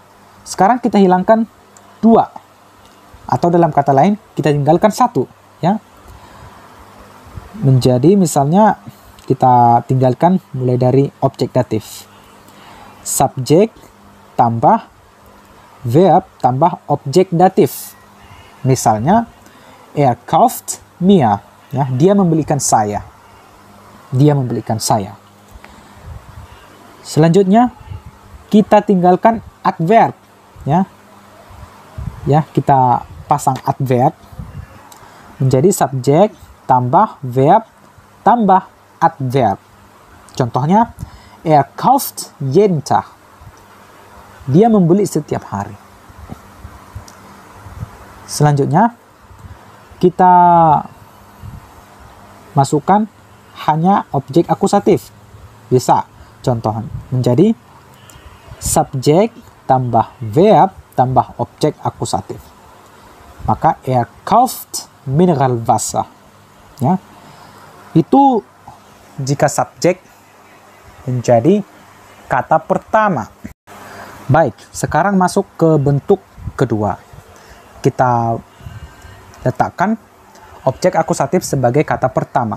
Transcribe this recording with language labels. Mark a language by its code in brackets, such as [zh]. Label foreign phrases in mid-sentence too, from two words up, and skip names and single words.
[id] Sekarang kita hilangkan dua, atau dalam kata lain kita tinggalkan satu, ya. Menjadi misalnya kita tinggalkan mulai dari objek datif, subjek tambah verb tambah objek datif. [de] Misalnya kauft mir, [id] ya, dia membelikan saya. Dia membelikan saya. Selanjutnya kita tinggalkan adverb, ya. Ya, kita pasang adverb menjadi subjek tambah verb tambah adverb. [de] Contohnya kauft jeden Tag. [id] Dia membeli setiap hari. Selanjutnya kita masukkan hanya objek akusatif. Bisa contoh menjadi subjek tambah verb tambah objek akusatif. [de] Maka er kauft Mineralwasser. [id] Ya. Itu jika subjek menjadi kata pertama. Baik, sekarang masuk ke bentuk kedua. Kita letakkan objek akusatif sebagai kata pertama.